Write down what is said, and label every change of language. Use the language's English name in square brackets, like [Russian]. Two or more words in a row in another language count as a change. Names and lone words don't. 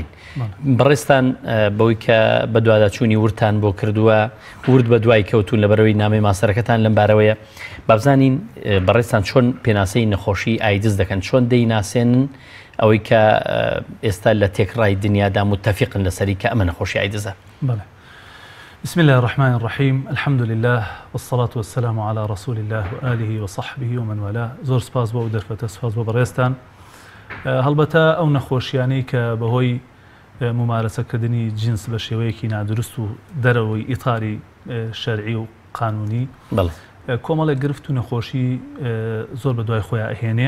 [Central Kurdish] بەڕێستان بەوەی کە بە دوواداچوونی ورتان بۆ کردووە ورد بە دوای کەوتون لەبەرەوەی نامەی ماسەرەکەتان لەم بارەوەیە بابزانین بەڕێستان چۆن پێناسەی نەخۆشی ئایدز دەکەن، چۆن دەیناسێنن ئەوەی کە ئێستا لە تێکڕای دنیادا متفقن لەسەری کە ئەمە نەخۆشی ئایدزە. [Arabic] بسم الله الرحمن الرحيم الحمد لله والصلاة والسلام على رسول الله وآله وصحبه ومن والاه. [Central Kurdish] زۆر سپاس بۆ دەرفەتە، سپاس بۆ بەڕێستان. هەڵبەتە ئەو نەخۆشیانەی کە بەهۆی ممارەسەکردنی جنس بە شێوەیەکی نادروست و دەرەوەی ئیتاری شەرعی و قانونی کۆمەڵێک گرفت و نەخۆشی زۆر بە دوای خۆیان ئەهێنێ.